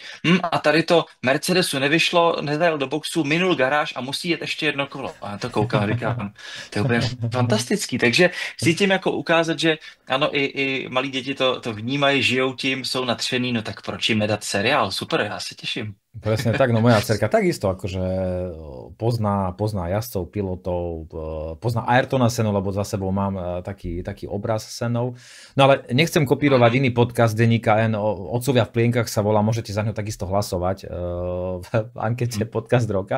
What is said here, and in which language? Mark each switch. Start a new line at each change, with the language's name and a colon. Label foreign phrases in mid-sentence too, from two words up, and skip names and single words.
Czech: A tady to Mercedesu nevyšlo, nezajel do boxu, minul garáž a musí jet ještě jedno kolo. A já to koukám a říkám, to je úplně fantastický. Takže chci tím jako ukázat, že ano, i malí děti to vnímají, žijou tím, jsou nadšený, no tak proč jim nedat seriál? Super, já se těším.
Slovak: Presne tak, no moja dcerka takisto akože pozná jazdcov, pilotov, pozná Ayrtona Senu, lebo za sebou mám taký obraz Senov. No ale nechcem kopírovať iný podcast denníka N, Otcovia v plienkach sa volá, môžete za ňo takisto hlasovať v ankete Podcast roka.